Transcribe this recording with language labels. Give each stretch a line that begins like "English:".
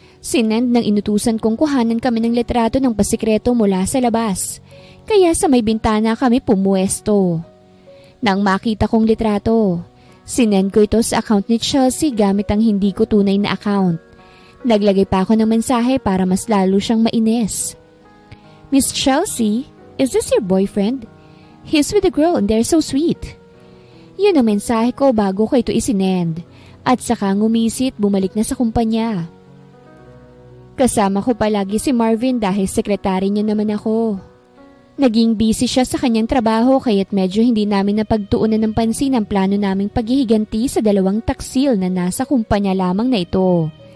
Filipino: Sinend ng inutusan kong kuhanan kami ng litrato ng pasikreto mula sa labas. Kaya sa may bintana kami pumuesto. Nang makita kong litrato, sinend ko ito sa account ni Chelsea gamit ang hindi ko tunay na account. Naglagay pa ako ng mensahe para mas lalo siyang mainis.
English: Miss Chelsea, is this your boyfriend? He's with a girl and they're so sweet.
Filipino: Yun ang mensahe ko bago ko ito isinend. At saka ngumisit bumalik na sa kumpanya. Kasama ko palagi si Marvin dahil sekretary niya naman ako. Naging busy siya sa kanyang trabaho kaya't medyo hindi namin napagtuunan ng pansin ang plano naming paghihiganti sa 2 taksil na nasa kumpanya lamang na ito.